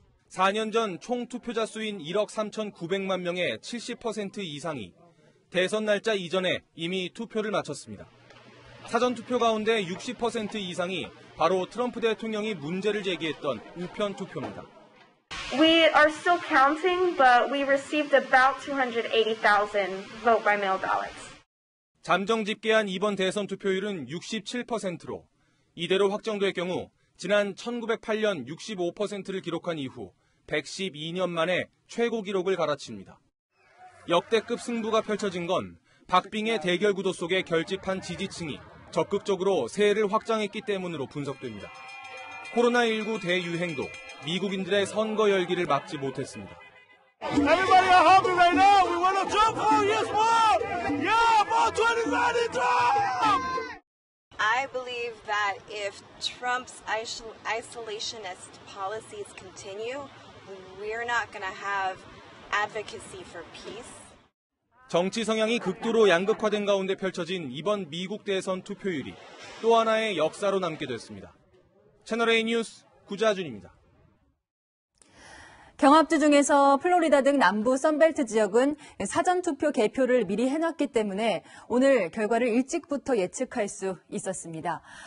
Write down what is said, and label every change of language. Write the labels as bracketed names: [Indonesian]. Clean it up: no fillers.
[Korean] 4년 전 총 투표자 수인 1억 3,900만 명의 70% 이상이 대선 날짜 이전에 이미 투표를 마쳤습니다. 사전 투표 가운데 60% 이상이 바로 트럼프 대통령이 문제를 제기했던 우편 투표입니다. [English] We are still counting, but we received about 280,000 vote by mail ballots. [Korean] 잠정 집계한 이번 대선 투표율은 67%로 이대로 확정될 경우 지난 1908년 65%를 기록한 이후 112년 만에 최고 기록을 갈아칩니다. 역대급 승부가 펼쳐진 건 박빙의 대결 구도 속에 결집한 지지층이 적극적으로 세를 확장했기 때문으로 분석됩니다. 코로나19 대유행도 미국인들의 선거 열기를 막지 못했습니다. [English] Everybody are hungry right now. We want to Trump. Oh, yes, more. Yeah, more 2020 Trump. I believe that if Trump's isolationist policies continue, we're not going to have advocacy for peace. [Korean] 정치 성향이 극도로 양극화된 가운데 펼쳐진 이번 미국 대선 투표율이 또 하나의 역사로 남게 됐습니다. 채널A 뉴스 구자준입니다. 경합주 중에서 플로리다 등 남부 선벨트 지역은 사전투표 개표를 미리 해놨기 때문에 오늘 결과를 일찍부터 예측할 수 있었습니다.